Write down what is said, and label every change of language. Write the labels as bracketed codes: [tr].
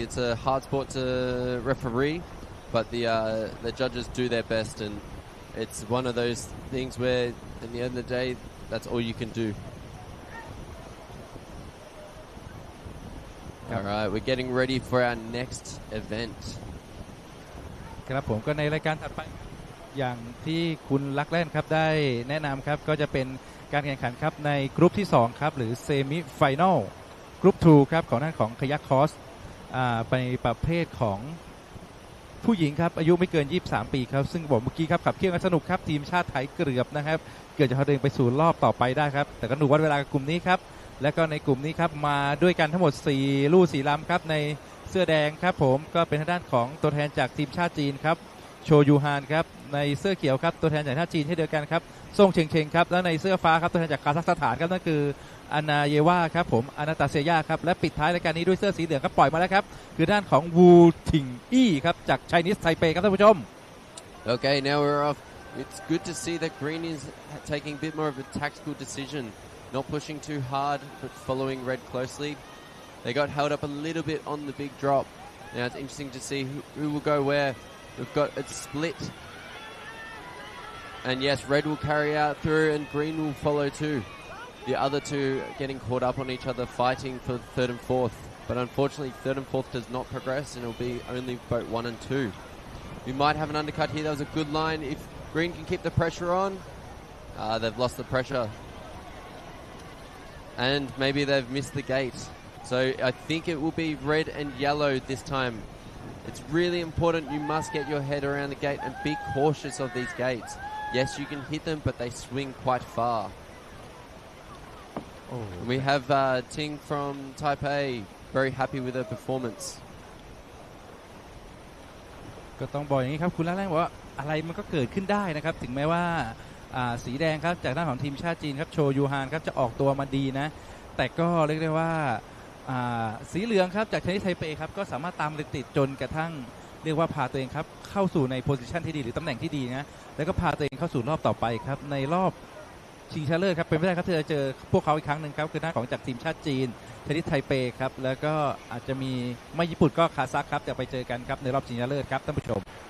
[en] It's a hard sport to referee, but the judges do their best, and it's one of those things where, at the end of the day, that's all you can do. All right, we're getting ready for our next event. [th] ครับผมก็ในรายการถัดไปอย่างที่คุณลักแล่นครับได้แนะนำครับก็จะเป็นการแข่งขันครับในกรุ๊ปที่2ครับหรือเซมิไฟแนลกรุ๊ป2ครับของด้านของคายักคอสไปประเภทของผู้หญิงครับอายุไม่เกิน23ปีครับซึ่งบอกเมื่อกี้ครับขับเคี่ยงกันสนุกครับทีมชาติไทยเกือบนะครับเกือบจะเอาตัวเองไปสู่รอบต่อไปได้ครับแต่ก็ดูวัดเวลากับกลุ่มนี้ครับและก็ในกลุ่มนี้ครับมาด้วยกันทั้งหมด4ลู่4ลำครับใน เสื้อแดงครับผมก็เป็นทางด้านของตัวแทนจากทีมชาติจีนครับโชยูฮานครับในเสื้อเขียวครับตัวแทนจากชาติจีนเช่นเดียวกันครับซ่งเชงเชงครับและในเสื้อฟ้าครับตัวแทนจากคาซัคสถานครับนั่นคืออานาเยวาครับผมอานาตาเซียาครับและปิดท้ายรายการนี้ด้วยเสื้อสีเหลืองครับปล่อยมาแล้วครับคือด้านของวูทิงอี้ครับจากไชนีสไทเปครับท่านผู้ชม [en] Okay, now we're off. It's good to see that Green is taking a bit more of a tactical decision, not pushing too hard, but following Red closely. They got held up a little bit on the big drop. Now it's interesting to see who will go where. We've got it split. And yes, Red will carry out through and Green will follow too. The other two getting caught up on each other, fighting for third and fourth. But unfortunately, third and fourth does not progress, and it'll be only boat 1 and 2. We might have an undercut here. That was a good line. If Green can keep the pressure on, they've lost the pressure. And maybe they've missed the gate. So I think it will be red and yellow this time. It's really important. You must get your head around the gate and be cautious of these gates. Yes, you can hit them, but they swing quite far. Oh. We have Ting from Taipei, very happy with her performance. [th] ก็ต้องบอกอย่างนี้ครับคุณล่าแรงบอกว่าอะไรมันก็เกิดขึ้นได้นะครับถึงแม้ว่าสีแดงครับจากด้านของทีมชาติจีนครับโชยูฮานครับจะออกตัวมาดีนะแต่ก็เรียกได้ว่า สีเหลืองครับจากไชนีสไทเปครับก็สามารถตามติดจนกระทั่งเรียกว่าพาตัวเองครับเข้าสู่ในโพสิชันที่ดีหรือตำแหน่งที่ดีนะแล้วก็พาตัวเองเข้าสู่รอบต่อไปครับในรอบชิงชนะเลิศครับเป็นไปได้ครับที่จะเจอพวกเขาอีกครั้งหนึ่งครับคือหน้าของจากทีมชาติจีนไชนีสไทเปครับแล้วก็อาจจะมีไม่ญี่ปุ่นก็คาซัคครับจะไปเจอกันครับในรอบชิงชนะเลิศครับท่านผู้ชม